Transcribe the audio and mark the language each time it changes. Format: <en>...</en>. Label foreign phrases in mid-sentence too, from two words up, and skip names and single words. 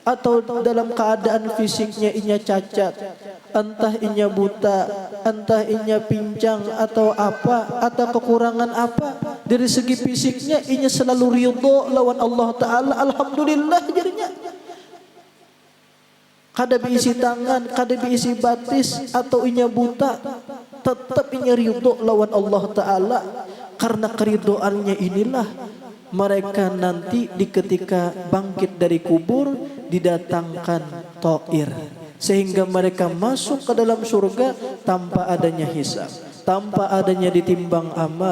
<bjn>atau dalam keadaan fisiknya inya cacat, entah inya buta, entah inya pincang atau apa, atau kekurangan apa, dari segi fisiknya inya selalu ridho lawan Allah Ta'ala, alhamdulillah jadinya. Kada diisi tangan, kada diisi batis, atau inya buta, tetap inya ridho lawan Allah Ta'ala.</bjn> <id>Karena keridoannya inilah mereka nanti di ketika bangkit dari kubur didatangkan ta'ir, sehingga mereka masuk ke dalam surga tanpa adanya hisab, tanpa adanya ditimbang amal.</id>